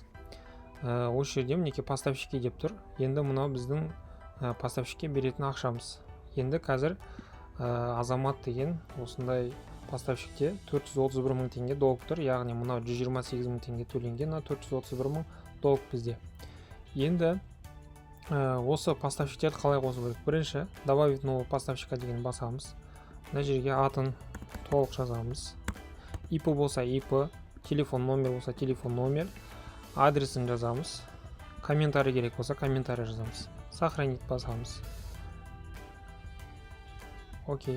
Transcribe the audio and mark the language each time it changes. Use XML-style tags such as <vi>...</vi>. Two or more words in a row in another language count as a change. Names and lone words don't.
<kk>Осы жерде мінекей поставщикке деп тұр. Енді мынау біздің поставщикке беретін ақшамыз. Енді қазір Азамат деген осындай поставщикте 431 мың теңге долг тұр, яғни мынау 128 мың теңге төленген, 431 мың долг бізде. Енді осы поставщиктерді қалай қосу керек? Бірінші,</kk> <ru>добавить нового поставщика</ru> <kk>деген басамыз. Мына жерге атын толық жазамыз. IP болса IP, телефон номер болса телефон номер, адресін жазамыз. Комментарий керек болса комментарий жазамыз. Сохранить басамыз. Окей.</kk>